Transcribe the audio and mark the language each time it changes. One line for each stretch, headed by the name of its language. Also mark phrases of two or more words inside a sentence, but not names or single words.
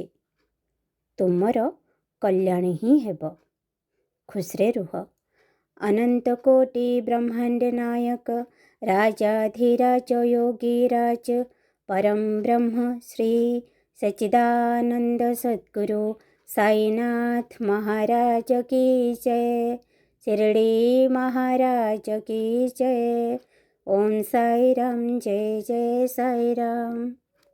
Odia: ତୁମର କଲ୍ୟାଣ ହିଁ ହେବ। ଖୁସିରେ ରୁହ। ଅନନ୍ତ କୋଟି ବ୍ରହ୍ମାଣ୍ଡ ନାୟକ ରାଜାଧିରାଜ ଯୋଗୀରାଜ ପରମ ବ୍ରହ୍ମ ଶ୍ରୀ ସଚ୍ଚିଦାନନ୍ଦ ସଦ୍ଗୁରୁ
Hindi: साईनाथ महाराज की जय। शिरडी महाराज की जय। ओम साई राम, जय जय साई राम।